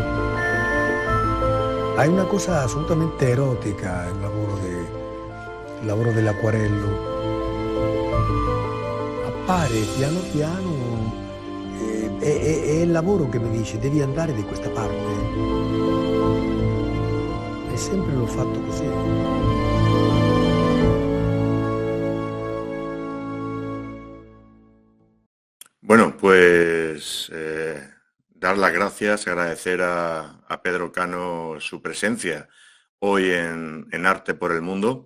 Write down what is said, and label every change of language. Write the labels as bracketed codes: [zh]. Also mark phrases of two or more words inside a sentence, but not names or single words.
[it] Hai una cosa assolutamente erotica il lavoro dell'acquarello. Appare piano piano, è il lavoro che mi dice devi andare di questa parte. E sempre l'ho fatto così. [es] Bueno, pues dar las gracias, agradecer a Pedro Cano su presencia hoy en Arte por el Mundo.